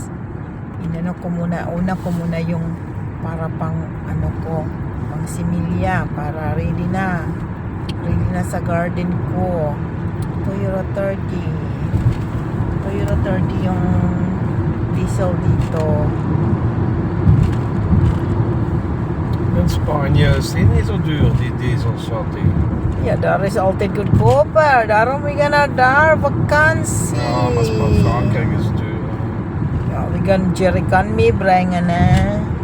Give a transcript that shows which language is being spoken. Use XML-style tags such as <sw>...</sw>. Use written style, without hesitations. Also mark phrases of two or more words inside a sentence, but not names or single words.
<tl>Una ko muna yung para pang ano ko, pang similya para ready na sa garden ko. Toyota 30 yung diesel dito.</tl> <nl>In Spanje is die niet zo duur, die dieselshotting. Ja, daar is altijd goedkoper. Daarom we gaan naar daar vakantie. Ja, maar Frankrijk is duur. Ja, we gaan jerrycan meebrengen, hè.</nl>